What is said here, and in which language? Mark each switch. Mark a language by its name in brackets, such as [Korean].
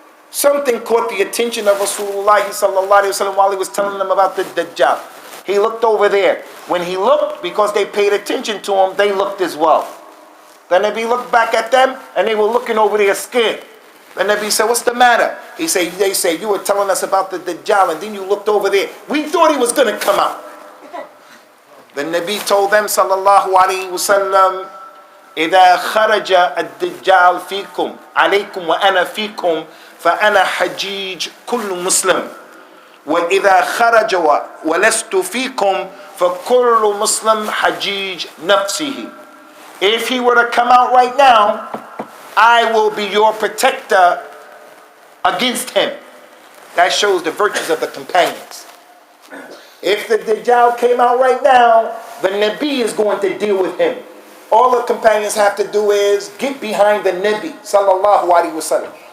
[English] Something caught the attention of Rasulullah sallallahu alaihi wasallam while he was telling them about the Dajjal. He looked over there. When he looked, because they paid attention to him, they looked as well. The Nabi looked back at them and they were looking over their skin. The Nabi said, what's the matter? They say, you were telling us about the Dajjal and then you looked over there. We thought he was going to come out. [Arabic] The Nabi told them, sallallahu alayhi wa sallam, إِذَا خَرَجَ الدَّجَّالُ فِيكُمْ عَلَيْكُمْ وَأَنَا فِيكُمْ فَأَنَا حَجِيجٌ كُلُّ مُسْلِمٍ وَإِذَا خَرَجَ وَلَسْتُ فِيكُمْ فَكُلُّ مُسْلِمٍ حَجِيجٌ نَفْسِهِ. [English] If he were to come out right now, I will be your protector against him. That shows the virtues of the companions. If the Dajjal came out right now, the Nabi is going to deal with him. All the companions have to do is get behind the Nabi sallallahu alaihi wasallam.